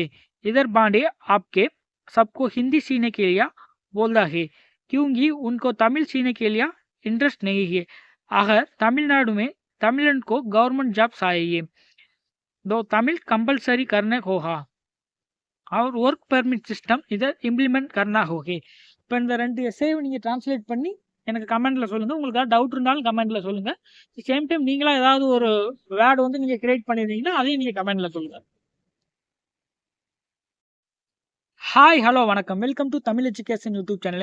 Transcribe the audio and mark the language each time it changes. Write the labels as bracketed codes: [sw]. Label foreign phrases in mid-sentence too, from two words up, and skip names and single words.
[hi] इधर बांडे आपके सबको हिंदी सीखने के लिए बोलता है क्योंकि उनको तमिल सीखने के लिए इंटरेस्ट नहीं है. अगर तमिलनाडु में तमिलन को [en] government job [hi] चाहिए तो तमिल कंपलसरी करने होगा और [en] work permit system [hi] इधर इम्प्लीमेंट करना होगा. [ta] இப்போ இந்த 2 எஸ்ஏவை நீங்கள் ட்ரான்ஸ்லேட் பண்ணி எனக்கு கமெண்ட்டில் சொல்லுங்கள். உங்களுக்கு ஏதாவது டவுட் இருந்தாலும் கமெண்ட்டில் சொல்லுங்கள். [en] same time [ta] நீங்களாக ஏதாவது ஒரு வேர்டு வந்து நீங்கள் கிரியேட் பண்ணியிருந்தீங்கன்னா அதையும் நீங்கள் கமெண்ட்டில் சொல்லுங்கள். [en] hi hello [ta] வணக்கம், [en] welcome to Tamil Education YouTube channel.